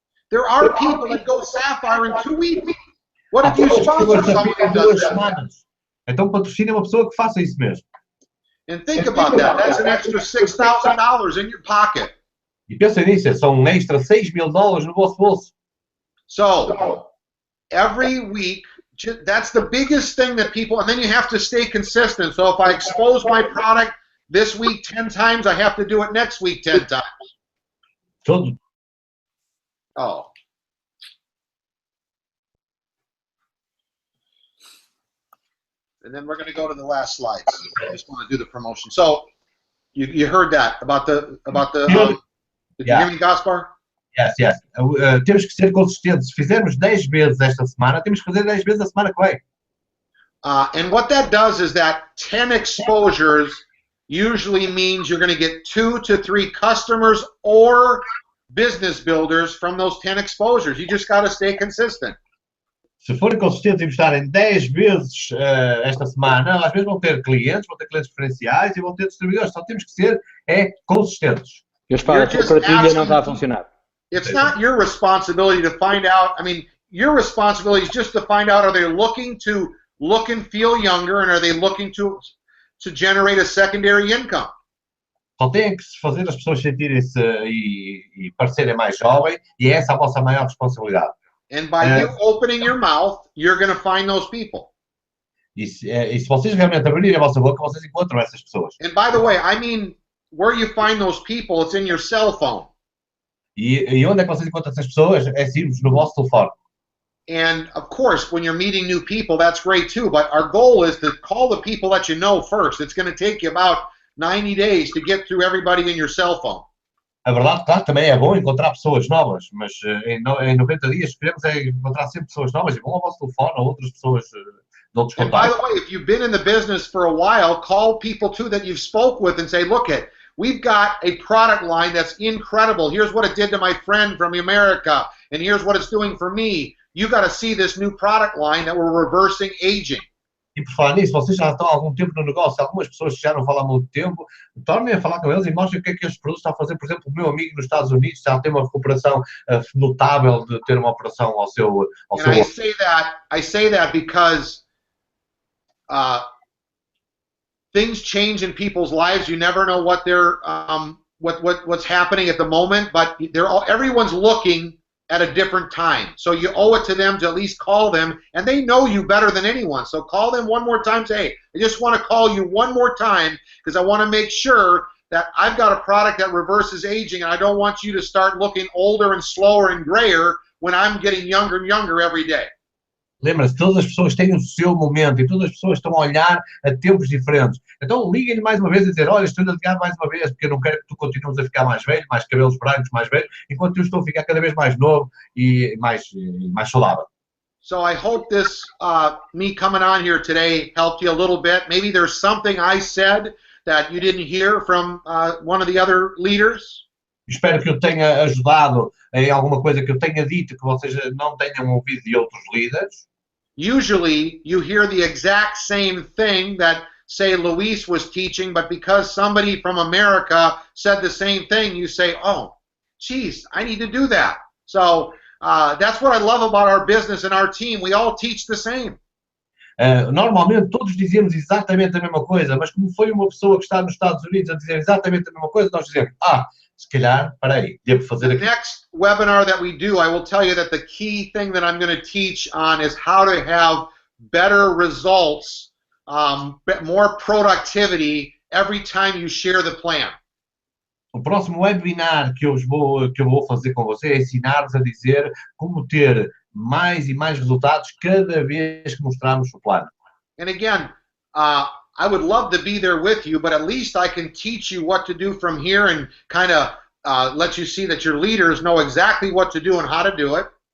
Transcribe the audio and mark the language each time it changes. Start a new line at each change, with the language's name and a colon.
English: There are people that go Sapphire in 2 weeks. What if you sponsor someone that does that?
Portuguese: Então patrocine uma pessoa que faça isso mesmo.
English: And think about that. That's an extra $6,000 in your pocket.
Portuguese: E pensem nisso, são um extra $6.000 no vosso bolso.
English: So, every week, that's the biggest thing that people, and then you have to stay consistent. So if I expose my product this week 10 times, I have to do it next week 10 times.
Portuguese: Todo. Oh.
English: And then we're going to go to the last slides. I just want to do the promotion. So, you heard that about the did you hear me, Gaspar? Yes.
Portuguese: Temos que ser consistentes. Se fizermos 10 vezes esta semana, temos que fazer 10 vezes a semana que vem.
English: And what that does is that 10 exposures usually means you're going to get 2 to 3 customers or business builders from those 10 exposures. You just got to stay consistent.
Portuguese: Se forem consistentes e mostrarem 10 vezes esta semana, às vezes vão ter clientes preferenciais e vão ter distribuidores. Só temos que ser consistentes. A partilha não está a funcionar.
English: It's not your responsibility to find out. I mean, your responsibility is just to find out, are they looking to look and feel younger, and are they looking to generate a secondary income?
Portuguese: Só tem que fazer as pessoas sentirem-se e parecerem mais jovens, e essa é a vossa maior responsabilidade.
English: And by you opening your mouth, you're going to find those people.
Portuguese: E se vocês realmente abrirem a vossa boca, vocês encontram essas pessoas.
English: And by the way, I mean, where you find those people, it's in your cell phone.
Portuguese: E onde é que vocês encontram essas pessoas? É simples, no vosso telefone.
English: And of course, when you're meeting new people, that's great too. But our goal is to call the people that you know first. It's going to take you about 90 days to get through everybody in your cell phone.
Portuguese: A verdade, claro, também é bom encontrar pessoas novas, mas em 90 dias queremos encontrar sempre pessoas novas e vão ao vosso telefone ou outras pessoas de outros contatos.
English: And by
Portuguese: contatos.
English: the way, if you've been in the business for a while, call people too that you've spoke with and say, look, we've got a product line that's incredible. Here's what it did to my friend from America, and here's what it's doing for me. You got to see this new product line that we're reversing aging.
Portuguese: E por falar nisso, vocês já estão há algum tempo no negócio, algumas pessoas que já não falam há muito tempo, tornem a falar com eles e mostrem o que é que estes produtos estão a fazer. Por exemplo, o meu amigo nos Estados Unidos já tem uma recuperação notável de ter uma operação ao seu...
English: I say that because things change in people's lives. You never know what they're what's happening at the moment, but everyone's looking at a different time. So you owe it to them to at least call them, and they know you better than anyone. So call them one more time, say, hey, I just want to call you one more time because I want to make sure that I've got a product that reverses aging, and I don't want you to start looking older and slower and grayer when I'm getting younger and younger every day.
Portuguese: Lembra-se, todas as pessoas têm o seu momento e todas as pessoas estão a olhar a tempos diferentes. Então liguem-lhe mais uma vez e dizer, olha, estou-lhe a ligar mais uma vez porque eu não quero que tu continues a ficar mais velho, mais cabelos brancos, mais velho, enquanto eu estou a ficar cada vez mais novo e mais saudável.
English: So I hope this, me coming on here today helped you a little bit. Maybe there's something I said that you didn't hear from one of the other leaders.
Portuguese: Espero que eu tenha ajudado em alguma coisa que eu tenha dito que vocês não tenham ouvido de outros líderes.
English: Usually you hear the exact same thing that, say, Luis was teaching, but because somebody from America said the same thing, you say, oh, geez, I need to do that. So that's what I love about our business and our team. We all teach the same.
Portuguese: Normalmente todos dizemos exatamente a mesma coisa, mas como foi uma pessoa que está nos Estados Unidos a dizer exatamente a mesma coisa, nós dizemos, se calhar, peraí, devo fazer aqui.
English: The next webinar that we do, I will tell you that the key thing that I'm going to teach on is how to have better results, more productivity every time you share the plan.
Portuguese: O próximo webinar que eu vou fazer com você é ensinar-vos a dizer como ter mais e mais resultados cada vez que mostrarmos o plano.
English: And again, I would love to be there with you, but at least I can teach you what to do from here and kind of let you see that your leaders know exactly what to do and how to do it.